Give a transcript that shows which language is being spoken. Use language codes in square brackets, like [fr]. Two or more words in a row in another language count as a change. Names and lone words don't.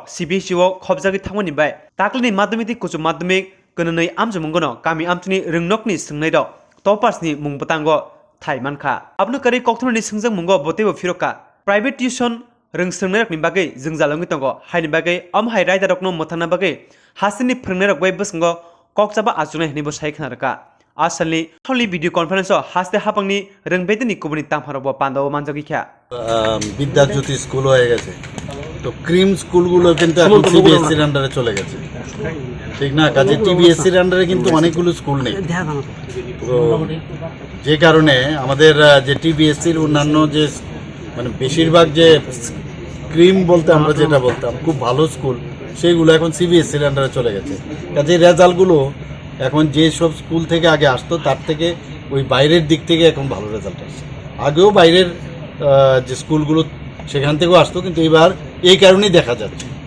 [trp] CBSE o khobjagi thangmani bai taklini madhyamik kuchung madhyamik kananai amjumunggono kami amchini ringnokni sringnai rok toppers ni mungbatango thaimankha abnu kari kokthoni singjang mungo botebo firoka [en] private tuition [trp] rongsrungnai rokni bagai jingjalangi tongo haini bagai amhai raida rokno mothana bagai hasteni phringnai rok bai basingo kokchaba achunai hnibo saikhan raka asali tholi [en] video conference [trp] o haste hapangni ringbedini kubuni tangpharo pandawo manjogi kha [bn] বিদ্যাজ্যোতি স্কুল হয়ে গেছে তো ক্রিম স্কুলগুলো কিন্তু এখন সিবিএসসির আন্ডারে চলে গেছে ঠিক না কাজে টিবিএসসির আন্ডারে কিন্তু অনেকগুলো স্কুল নেই তো যে কারণে আমাদের যে টিবিএসসির অন্যান্য যে মানে বেশিরভাগ যে ক্রিম বলতে আমরা যেটা বলতাম খুব ভালো স্কুল সেইগুলো এখন সিবিএসসির আন্ডারে চলে গেছে কাজে রেজাল্টগুলো এখন যে সব স্কুল থেকে আগে আসতো তার থেকে ওই বাইরের দিক থেকে এখন ভালো রেজাল্ট আসছে আগেও বাইরের যে স্কুলগুলো সেখান থেকেও আসতো কিন্তু এবার এই কারণেই দেখা যাচ্ছে